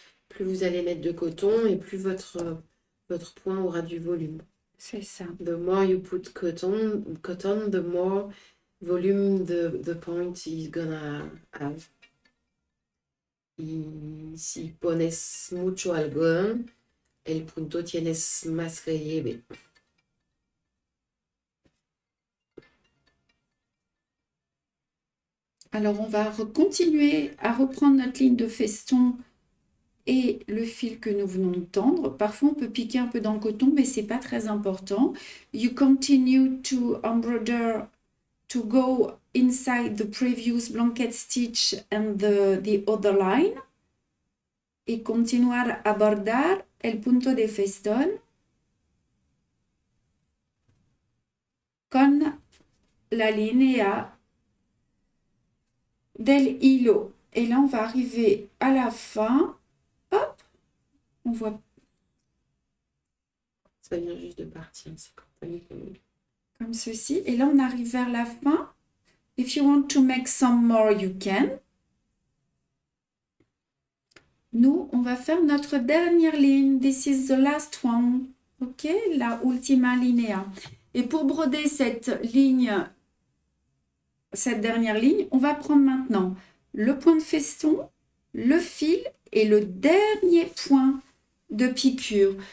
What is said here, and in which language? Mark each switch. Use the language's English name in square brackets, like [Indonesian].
[French] Plus vous allez mettre de coton et plus votre point aura du volume. C'est ça. [English] The more you put cotton, the more volume the point is gonna have. [Spanish] Y si pones mucho algodón, el punto tienes más relieve. [French] Alors, on va continuer à reprendre notre ligne de feston et le fil que nous venons de tendre. Parfois, on peut piquer un peu dans le coton, mais c'est pas très important. [English] You continue to embroider to go inside the previous blanket stitch and the other line. [Spanish] Y continuar a bordar el punto de festón con la línea del hilo. [French] Et là, on va arriver à la fin. Hop, on voit Ça vient juste de partir, c'est quand t'as mis comme ceci. Et là, on arrive vers la fin. [English] If you want to make some more, you can. [French] Nous, on va faire notre dernière ligne. [English] This is the last one. [Spanish] Ok, la ultima linea. [French] Et pour broder cette ligne, cette dernière ligne, on va prendre maintenant le point de feston, le fil et le dernier point de piqûre.